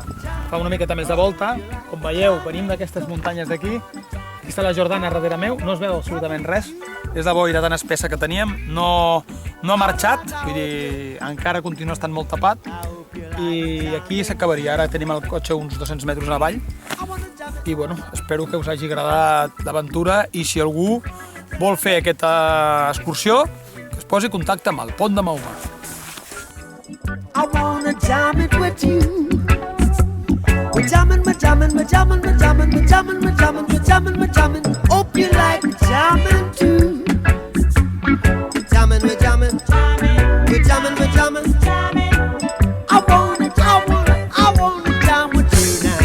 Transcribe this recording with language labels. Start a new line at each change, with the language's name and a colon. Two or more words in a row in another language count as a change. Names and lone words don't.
Catalan: Fa una miqueta més de volta, com veieu venim d'aquestes muntanyes d'aquí, aquí està la Jordana darrere meu, no es veu absolutament res, és la boira tan espessa que teníem, no ha marxat, vull dir, encara continua estant molt tapat i aquí s'acabaria, ara tenim el cotxe uns 200 metres avall i bueno, espero que us hagi agradat l'aventura i si algú vol fer aquesta excursió, que es posi en contacte amb el Pont de Mahoma.
English: I wanna jam it with you. We're jamming, we're jamming, we're jamming, we're jamming, we're jamming, we're jamming, we're jamming, we're jamming. Hope you like jamming too. We're jamming, we're jamming, we're jamming, we're jamming. I wanna jam with you now.